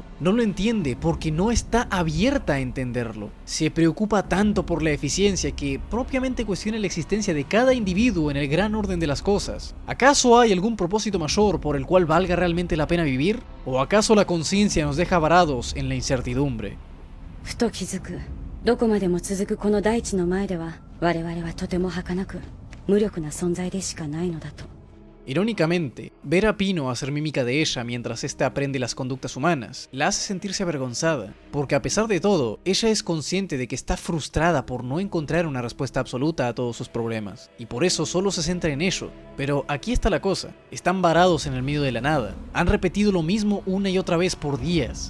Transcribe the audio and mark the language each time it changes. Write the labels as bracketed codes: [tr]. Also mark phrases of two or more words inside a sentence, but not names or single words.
[es] No lo entiende porque no está abierta a entenderlo. Se preocupa tanto por la eficiencia que propiamente cuestiona la existencia de cada individuo en el gran orden de las cosas. ¿Acaso hay algún propósito mayor por el cual valga realmente la pena vivir? ¿O acaso la conciencia nos deja varados en la incertidumbre? [ja] ふと気づく。どこまでも続くこの大地の前では、我々はとても儚く、無力な存在でしかないのだと。 [es] Irónicamente, ver a Pino hacer mímica de ella mientras ésta aprende las conductas humanas la hace sentirse avergonzada, porque a pesar de todo, ella es consciente de que está frustrada por no encontrar una respuesta absoluta a todos sus problemas, y por eso solo se centra en ello. Pero aquí está la cosa, están varados en el medio de la nada, han repetido lo mismo una y otra vez por días.